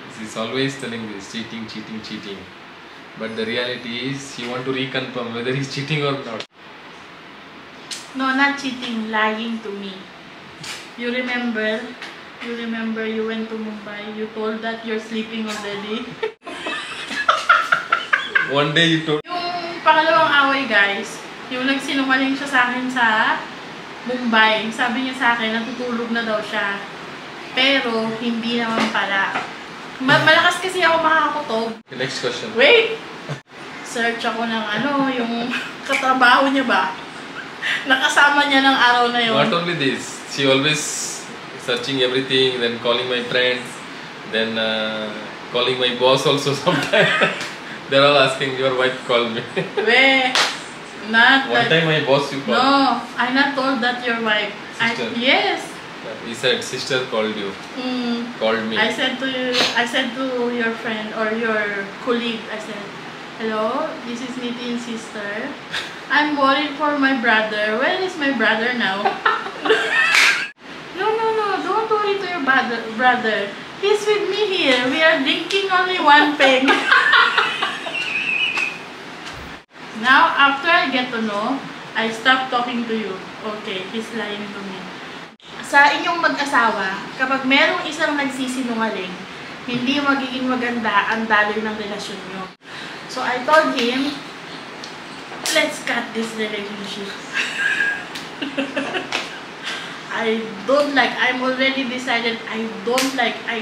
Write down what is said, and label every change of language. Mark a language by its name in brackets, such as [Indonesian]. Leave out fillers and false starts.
[English] She's always telling this, cheating. But the reality is, she want to reconfirm whether he's cheating or not. No, not cheating, lying to me. You remember you went to Mumbai, you told that you're sleeping already. One day you told. [Filipino] Yung pangalawang away guys, yung nagsinungaling siya sa akin sa Mumbai. Sabi niya sa akin, natutulog na daw siya. Pero, hindi naman pala. Malakas kasi ako makakakutob. [English] Next question. Wait! [Filipino] Search ako ng yung katrabaho niya ba? Nakasama niya ng araw na yun. [English] Not only this, she always searching everything, then calling my friends, then calling my boss also sometimes. They're all asking, your wife called me. Wait! Not One time my boss you called. No, I not told that your wife. Sister. Yes. He said sister called you. Called me. I said to your friend or your colleague, I said, hello, this is Nitin's sister. I'm worried for my brother. Where is my brother now? No, don't worry to your brother. He's with me here. We are drinking only one peg. Now, after I get to know, I stop talking to you. Okay, he's lying to me. [Filipino] Sa inyong mag-asawa, kapag merong isang nagsisinungaling, hindi magiging maganda ang daloy ng relasyon nyo. [English] So, I told him, let's cut this relationship. I'm already decided, I don't like.